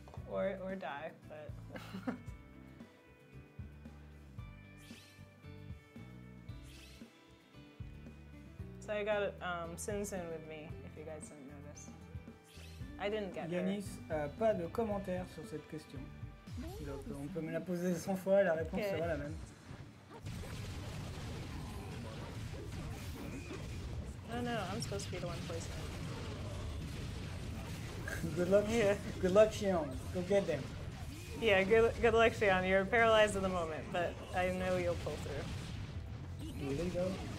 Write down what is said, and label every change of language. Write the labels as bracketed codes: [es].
[en] or die, but... So I got Sinsin with me, if you guys didn't notice. I didn't get [fr] Yanis, pas de commentaires sur cette question. Donc on peut me la poser 100 fois, la réponse sera la même. [en] No, I'm supposed to be the one placing it. Good luck, Good luck, Shion. Go get them. Yeah, good luck, Shion. You're paralyzed at the moment, but I know you'll pull through. Really though?